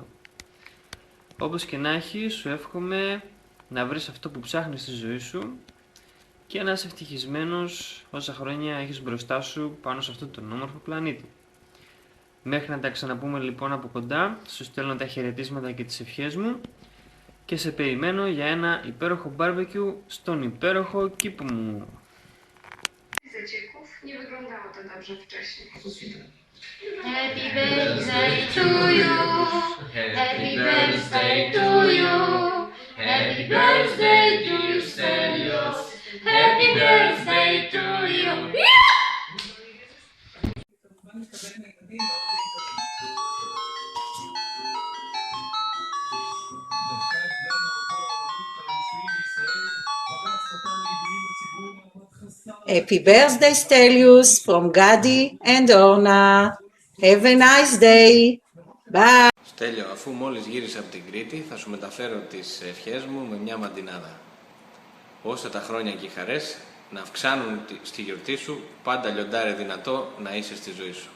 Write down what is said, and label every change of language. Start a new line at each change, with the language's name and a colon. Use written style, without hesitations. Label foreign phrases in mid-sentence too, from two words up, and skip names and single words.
Greek: Όπως και να έχει, σου εύχομαι να βρεις αυτό που ψάχνεις στη ζωή σου και να είσαι ευτυχισμένος όσα χρόνια έχεις μπροστά σου πάνω σε αυτόν τον όμορφο πλανήτη. Μέχρι να τα ξαναπούμε λοιπόν από κοντά, σου στέλνω τα χαιρετίσματα και τις ευχές μου και σε περιμένω για ένα υπέροχο barbecue στον υπέροχο κήπο μου.
Polish: Nie wyglądało to dobrze wcześniej.
English: Happy birthday to you. Happy birthday to you. Happy birthday to you, Stelios. Happy birthday to you. Happy birthday, Stelios, from Gadi and Orna. Have a nice day. Bye.
Greek: Στέλιο, αφού μόλις γύρισα από την Κρήτη, θα σου μεταφέρω τις ευχές μου με μια μαντινάδα. Όσα τα χρόνια και οι χαρές να αυξάνουν στη γιορτή σου, πάντα λιοντάρε δυνατό να είσαι στη ζωή σου.